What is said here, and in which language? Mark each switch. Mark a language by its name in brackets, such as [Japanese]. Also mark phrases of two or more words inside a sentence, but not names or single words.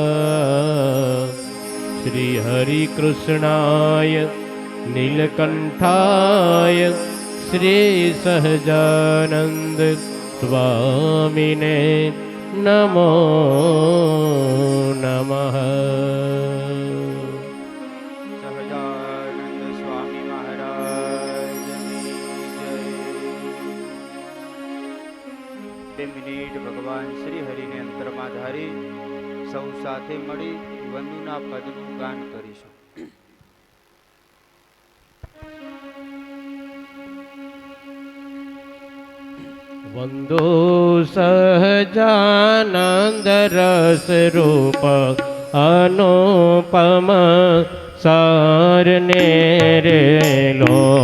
[Sanskrit] श्री हरिकृष्णाय नीलकंठाय श्री सहजानंद स्वामिने नमो नमः। [Gujarati] સહજાનંદ સ્વામી મહારાજ જય। 2 મિનિટ ભગવાન શ્રી હરિને અંતરમાં ધારી સૌ સાથે મળી વંદુના પદનું ગાન કરીશું. વંદો સહજાનંદ રસ રૂપ અનુપમ સારને રે લો।